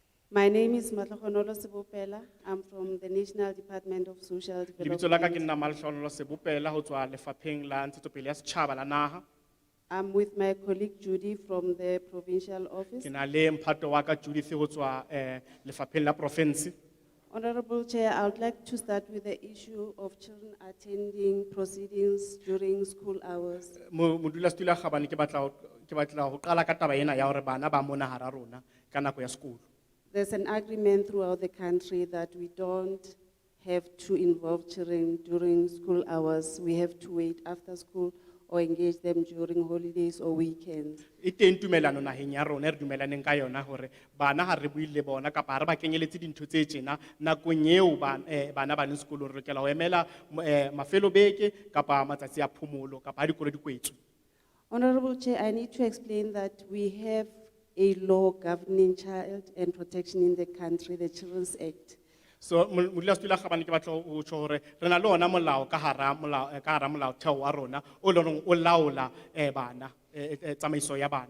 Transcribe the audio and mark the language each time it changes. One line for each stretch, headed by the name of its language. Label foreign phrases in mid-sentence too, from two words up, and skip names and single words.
English: My name is Matlogonolo Sebopela. I'm from the National Department of Social
Southern Sotho: Lebitso la ka ke
English: Development.
Southern Sotho: nna Malhlolo Sebopela ho tswa lefapheng la ntshetsopele ya setjhaba la naha.
English: I'm with my colleague Judy from the provincial office.
Southern Sotho: Ke na le mphato wa ka Judith ho tswa lefapheng la province.
English: Honorable Chair, I would like to start with the issue of children attending proceedings during school hours.
Southern Sotho: Modulasetulo Kgabane ke batla ho qala ka taba ena ya hore bana ba mona hara rona ka nako ya sekolo.
English: There's an agreement throughout the country that we don't have to involve children during school hours. We have to wait after school or engage them during holidays or weekends.
Southern Sotho: E teng tumelano naheng ya rona e re dumelaneng ka yona hore bana ha re buile bona kapa ha re ba kenyeletse dintho tse tjena nakong eo bana ba leng sekolong re lokela ho emela mafelo beke kapa matsatsi a phomolo kapa ha dikolo di kwetswe.
English: Honorable Chair, I need to explain that we have a law governing child and protection in the country, the Children's Act.
Southern Sotho: So modulasetulo Kgabane ke batla ho tjho hore re na le ona molao ka hara molaotheo wa rona o leng hore o laola bana tsamaiso ya bana.